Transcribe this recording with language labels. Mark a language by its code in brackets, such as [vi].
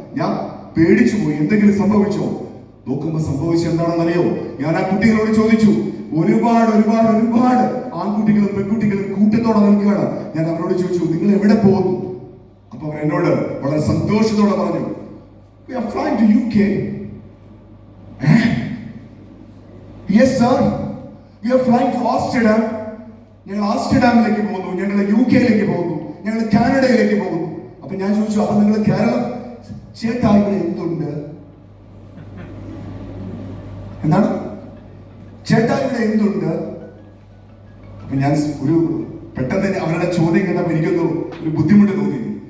[ml] ഞാൻ പേടിച്ചു പോയി, എന്തെങ്കിലും സംഭവിച്ചോ? നോക്കുമ്പോ സംഭവിച്ചത് എന്താണെന്നറിയോ? ഞാൻ ആ കുട്ടികളോട് ചോദിച്ചു. ഒരുപാട് ആൺകുട്ടികളും പെൺകുട്ടികളും കൂട്ടത്തോടെ നിൽക്കുകയാണ്. ഞാൻ അവരോട് ചോദിച്ചു, നിങ്ങൾ എവിടെ പോകുന്നു? അപ്പൊ അവർ എന്നോട് വളരെ സന്തോഷത്തോടെ പറഞ്ഞു, [en] we are flying to UK. Yes sir, we are flying to Amsterdam. [ml] ഞങ്ങൾ ആംസ്റ്റർഡാമിലേക്ക് പോകുന്നു, ഞങ്ങൾ UK-യിലേക്ക് പോകുന്നു, ഞങ്ങൾ കാനഡയിലേക്ക് പോകുന്നു. അപ്പൊ ഞാൻ ചോദിച്ചു, അപ്പൊ നിങ്ങൾ കേരളം ചേട്ടാ ഇവിടെ എന്തുണ്ട്? എന്താണ് ചേട്ടാ ഇവിടെ എന്തുണ്ട്? അപ്പൊ ഞാൻ ഒരു പെട്ടെന്ന് അവരുടെ ചോദ്യം കേട്ടപ്പോ എനിക്കൊന്ന് ഒരു ബുദ്ധിമുട്ട് തോന്നി.